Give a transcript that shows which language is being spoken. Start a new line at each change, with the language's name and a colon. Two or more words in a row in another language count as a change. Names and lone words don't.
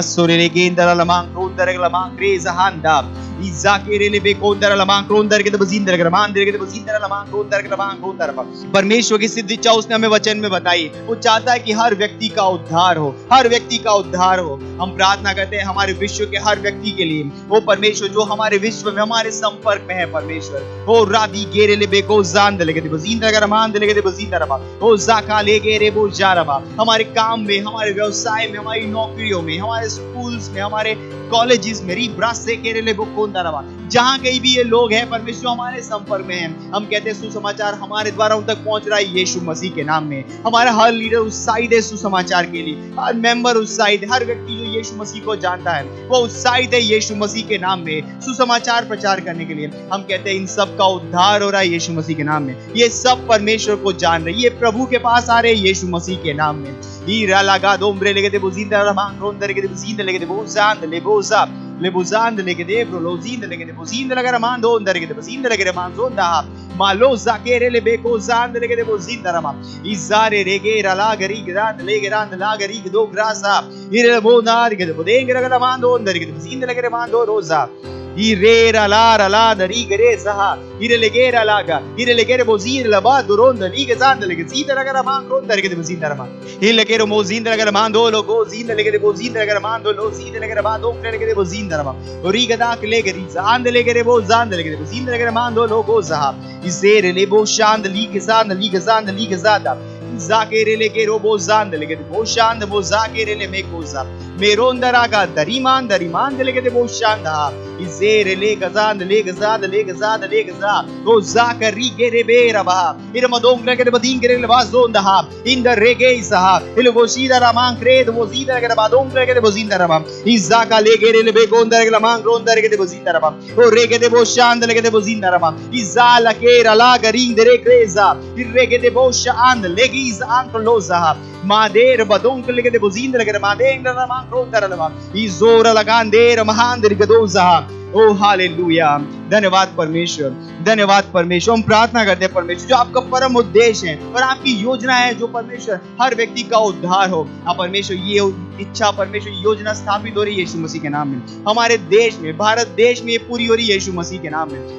Hindi: परमेश्वर की सिद्ध इच्छा उसने हमें वचन में बताई। वो चाहता है कि हर व्यक्ति का उद्धार हो, हर व्यक्ति का उद्धार हो। हम प्रार्थना करते हैं हमारे विश्व के हर व्यक्ति के लिए। वो परमेश्वर जो हमारे विश्व में हमारे संपर्क में है परमेश्वर, वो रादी गेरे ले बेको जान दे लेके बजींदा कर मान दे लेके बजींदा रबा ओ जाका ले गेरे बो जा रबा। हमारे काम में, हमारे व्यवसाय में, हमारी नौकरियों में, हमारे स्कूल्स में, हमारे कॉलेजेस में, रीब्रास से केरेले बुकोंदा रबा, जहां कहीं भी ये लोग हैं परमेश्वर हमारे संपर्क में हैं, हम कहते हैं सुसमाचार हमारे द्वारा उन तक पहुंच रहा है यीशु मसीह के नाम में। हमारा हर लीडर उत्साहित है सुसमाचार के लिए, हर मेंबर उत्साहित है, हर व्यक्ति जो यीशु मसीह को जानता है वो उत्साहित है यीशु मसीह के नाम में सुसमाचार प्रचार करने के लिए। हम कहते हैं इन सब का उद्धार हो रहा है यीशु मसीह के नाम में। ये सब परमेश्वर को जान रहे, ये प्रभु के पास आ रहे हैं यीशु मसीह के नाम में। ईरा लगा दोम्ब्रे लेके दे बुजिंदा रमांग रोंदर लेके दे बुजिंदा लेके दे बोजांद ले बोजा le buzande le gede bro lo zinde le gede buzinde le garamando ondare gede buzinde le gede manzonda ma lo zakere le beko zande le gede buzinda rama izare regera la gari grande le grande la gari do grasa ire bonar gede bodenge le garamando ondare gede buzinde le gede mando rosa irera la dari gere saha ire legera laga ire legere bozir la ba duronda lige zande le gede le garamando ondare gede buzinda rama ile gere mozinda le garamando lo go zinde le gede bozinda le garamando lo zinde le gede ba do le gede bozinda rama origa da le gede zande le gede bo zande le gede bozinda le garamando lo go saha izere le bo shande lige zande zada zakere le gero bo zande le gede bo shande bo zakere le mekoza meronda raga dariman le gede bo shanda izere le gazande le gaza go zakari gere bera ba irma dongre gede badingere le bazonda ha inda rege saha ile go sida raman credo mo sida gede badongre gede bozinda rama izaka le gere le begonda gede man gronda gede bozinda rama o rege de bo shande le gede bozinda rama izala kera la garindere creza il rege de bo shande le giza ankloza mader badonk le gede bozinda le gede madenga raman gronda rama izora la gandera mahandri gadoza ओ हालेलुया, धन्यवाद परमेश्वर, धन्यवाद परमेश्वर। हम प्रार्थना करते हैं परमेश्वर, जो आपका परम उद्देश्य है और आपकी योजना है, जो परमेश्वर हर व्यक्ति का उद्धार हो। आप परमेश्वर ये इच्छा, परमेश्वर योजना स्थापित हो रही है यीशु मसीह के नाम में। हमारे देश में, भारत देश में ये पूरी हो रही है यीशु मसीह के नाम में।